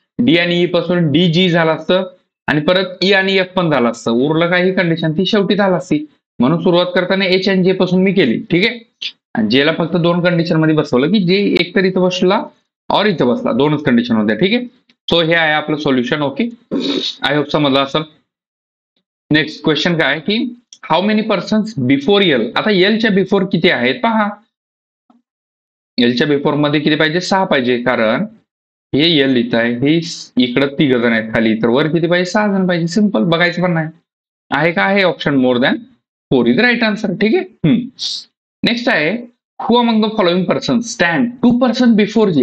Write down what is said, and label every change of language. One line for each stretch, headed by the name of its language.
Marathi: D आणि E पासून D G झालं असतं, आणि परत ई आणि एफ पण झालं असतं. उरलं काही कंडिशन ती शेवटी झालं असती. म्हणून सुरुवात करताना एच आणि जे पासून मी केली. ठीक आहे, आणि जेला फक्त 2 कंडिशन मध्ये बसवलं, की जे एक तर इथं बसला और इथं बसला, 2च कंडिशन होत्या. ठीक आहे, सो हे आहे आपलं सोल्युशन. ओके,
English: I hope
Marathi: समजलं असेल.
English: next question
Marathi: काय, की
English: How many persons before L.
Marathi: आता एलच्या बिफोर किती आहेत पहा. एलच्या बिफोर मध्ये किती पाहिजे, 6 पाहिजे. कारण हे एल इथं आहे, हे इकडं 3 जण आहेत खाली, तर वर किती पाहिजे, 6 जण पाहिजे. सिंपल, बघायचं पण नाही. आहे का, आहे
English: Option more than 4 is right answer.
Marathi: ठीक आहे, नेक्स्ट आहे,
English: Who among the following person stand 2% before G.